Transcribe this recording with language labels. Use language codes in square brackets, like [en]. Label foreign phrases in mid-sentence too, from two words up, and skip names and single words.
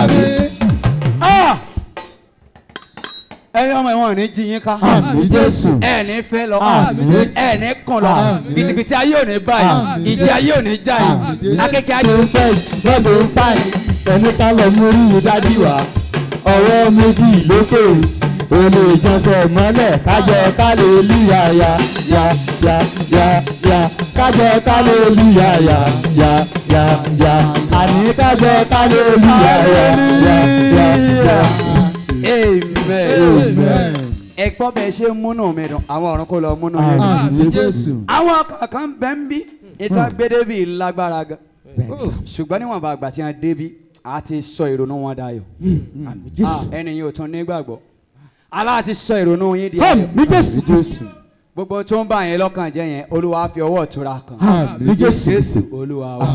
[yo] ẹ̀yin ọmọ ìwọ̀n ní jí yín ká ẹ̀ ní fẹ́ lọ ẹ̀ ní kàn lọ bìtìbìtì ayé ò ní báyìí ìjì ayé ò ní já yìí akẹ́kẹ́ ayé ò ní báyìí lọ́dọ̀ ń báyìí ẹni ká lọ mú rí i dájú wa ọwọ́ méjì lókè olè ìjọsẹ̀ mọ́lẹ̀ kájọ kálẹ̀lúyà ya ya ya ya ya kájọ kálẹ̀lúyà ya ya ya ya àní kájọ kálẹ̀lúyà ya ya ya ya. Amen. ẹ gbọ́ bẹ́ẹ̀ ṣe múnú mi dùn àwọn ọ̀run kò lọ múnú mi dùn. àwọn kankan bẹ́ẹ̀ ń bí ìta gbédébì lágbára gan ṣùgbọ́n níwọ̀nba àgbà tí wọ́n débí a ti sọ ìrònú wọn dayọ̀ ẹni yóò tún nígbàgbọ́ aláàtí sọ ìrònú yín di ayọ̀ gbogbo tó ń bá yẹn lọ́kàn jẹ́ yẹn Olúwa fi ọwọ́ ìtura kan Jésù Olúwa wa.